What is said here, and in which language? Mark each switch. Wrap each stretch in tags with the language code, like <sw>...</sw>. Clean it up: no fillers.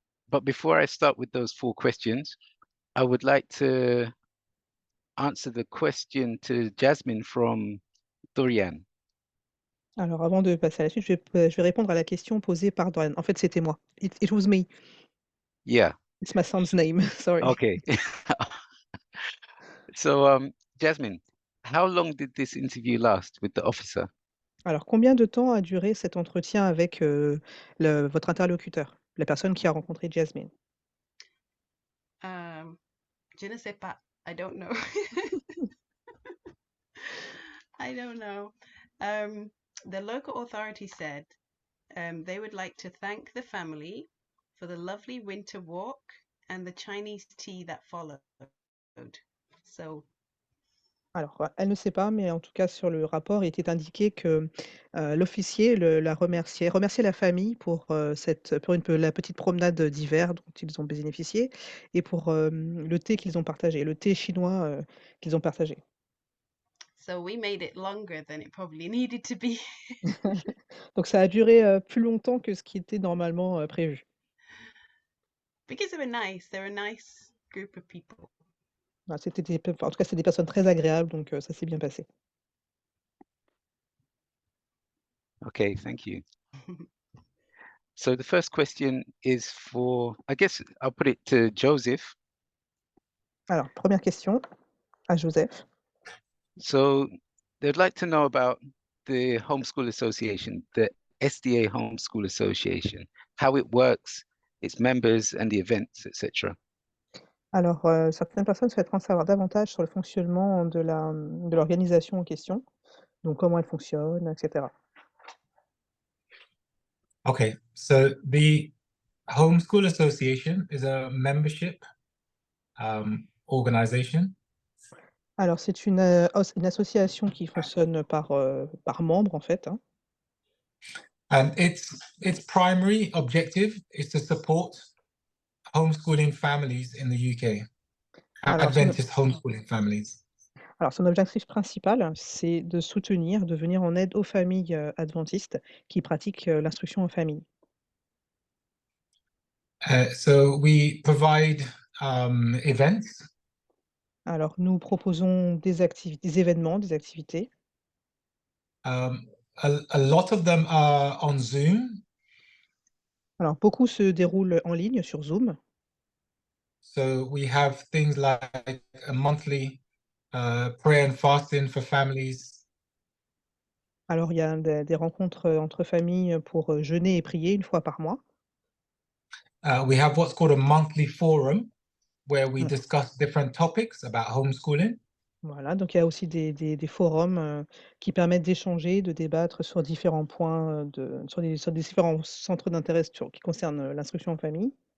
<en>But before I start with those 4 questions, I would like to answer the question to Jasmine from Dorian.</en> <fr>Alors, avant de passer à la suite, je vais répondre à la question posée par Dorian. En fait, c'était moi.</fr> <en>It was me. Yeah. It's my son's name. Sorry. Okay. So, Jasmine, how long did this interview last with the officer?</en> <fr>Alors, combien de temps a duré cet entretien avec votre interlocuteur, la personne qui a rencontré Jasmine? Je ne sais pas.</fr> <en>I don't know. I don't know. The local authority said they would like to thank the family for the lovely winter walk and the Chinese tea that followed. So,</en> <fr>Alors, elle ne sait pas, mais en tout cas, sur le rapport, il était indiqué que l'officier remerciait la famille pour la petite promenade d'hiver dont ils ont bénéficié et pour le thé qu'ils ont partagé, le thé chinois qu'ils ont partagé.</fr> <en>so we made it longer than it probably needed to be.</en> <fr>Donc, ça a duré plus longtemps que ce qui était normalement prévu.</fr> <en>Because they were nice. They're a nice group of people.</en> <fr>En tout cas, c'est des personnes très agréables, donc ça s'est bien passé.</fr> <en>Okay, thank you. So the first question is for, I guess I'll put it to Joseph.</en> <fr>Alors, première question à Joseph.</fr> <en>So they'd like to know about the Homeschool Association, the SDA Homeschool Association, how it works, its members and the events, etc.</en> <fr>Alors, certaines personnes souhaiteraient en savoir davantage sur le fonctionnement de l'organisation en question, donc comment elle fonctionne, etc.</fr> <en>Okay, so the Homeschool Association is a membership organization.</en> <fr>Alors, c'est une association qui fonctionne par membre, en fait. Hein.</fr> <en>And its primary objective is to support homeschooling families in the UK,</en> <fr>Alors,</fr> <en>Adventist homeschooling families.</en> <fr>Alors, son objectif principal, c'est de soutenir, de venir en aide aux familles adventistes qui pratiquent l'instruction en famille.</fr> <en>So we provide events.</en> <fr>Alors, nous proposons des événements, des activités.</fr> <en>A lot of them are on Zoom.</en> <fr>Alors, beaucoup se déroulent en ligne sur Zoom.</fr> <en>So we have things like a monthly prayer and fasting for families.</en> <fr>Alors, il y a des rencontres entre familles pour jeûner et prier une fois par mois.</fr> <en>We have what's called a monthly forum where we</en> <fr>Ouais.</fr> <en>discuss different topics about homeschooling.</en> <fr>Voilà, donc il y a aussi des forums qui permettent d'échanger, de débattre sur différents points, sur des différents centres d'intérêt qui concernent l'instruction en famille.</fr>